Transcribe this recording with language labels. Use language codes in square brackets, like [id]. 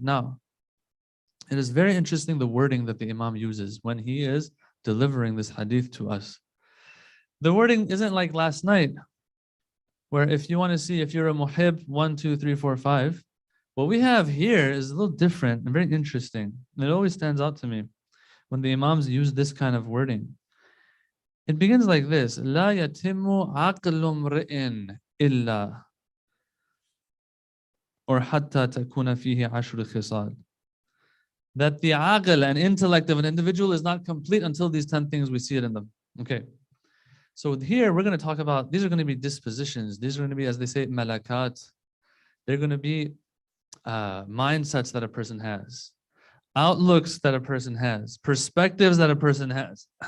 [en] Now, it is very interesting the wording that the Imam uses when he is delivering this hadith to us. The wording isn't like last night, where if you want to see if you're a muhib, 1, 2, 3, 4, 5, what we have here is a little different and very interesting. It always stands out to me when the Imams use this kind of wording. It begins like this: [ar] لا يتم عقل امرئ إلا or حتى تكون فيه 10 خصال. [en] That the aql and intellect of an individual is not complete until these 10 things we see it in them. Okay. So here we're going to talk about, these are going to be dispositions. These are going to be, as they say, malakat. They're going to be mindsets that a person has, outlooks that a person has, perspectives that a person has.